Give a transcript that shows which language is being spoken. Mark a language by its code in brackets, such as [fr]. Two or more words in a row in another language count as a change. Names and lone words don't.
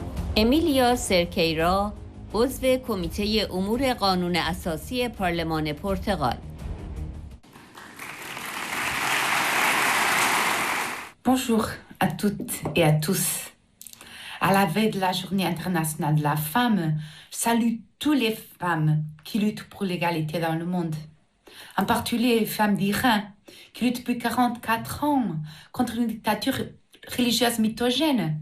[fa] امیلیا سرکیرا، عضو کمیته امور قانون اساسی پارلمان پرتغال. [fr] Bonjour à toutes et à tous. À la veille de la Journée internationale de la femme, je salue toutes les femmes qui luttent pour l'égalité dans le monde. En particulier les femmes d'Iran, qui luttent depuis 44 ans contre une dictature religieuse mythogène.